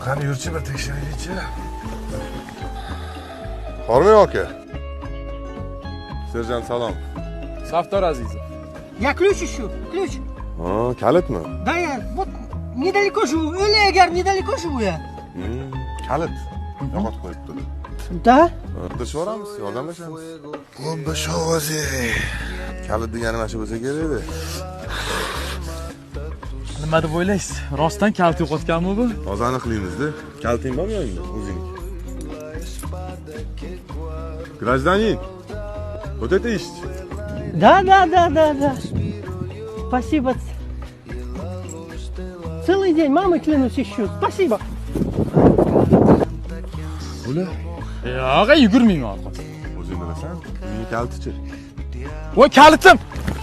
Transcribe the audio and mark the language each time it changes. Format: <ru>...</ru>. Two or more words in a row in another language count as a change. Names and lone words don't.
<uz>yurchi bir tekshiraylikchi. Hormay aka. Serjant salom. Safdor Azizov.</uz> <ru>Я ключ ищу, ключ.</ru> <uz>Ha, kalitmi?</uz> <ru>Да, я вот недалеко живу, Элегар, недалеко живу я.</ru> <uz>Kalit. Yo'qotib qo'yibdi.</uz> <ru>Да?</ru> <uz>Qidirishib yuboramiz, yordamlashamiz. Bomba shovozi. Kalit degani mana shu bo'lsa kerak edi. Nima deb o'ylaysiz? Rostdan kalit yo'qotganmi bu? Hozir aniqlaymiz-da. Kaliting bormi yo'qmi o'zing?</uz> <ru>Гражданин. Вот это ищете? Да. Спасибо. Целый день, мамой клянусь, ищу. Спасибо.</ru> <uz>Buni Yo'q, yugurmayman orqasiga. o'zing bilasan. Mening kalitichi. Voy kalitim!</uz>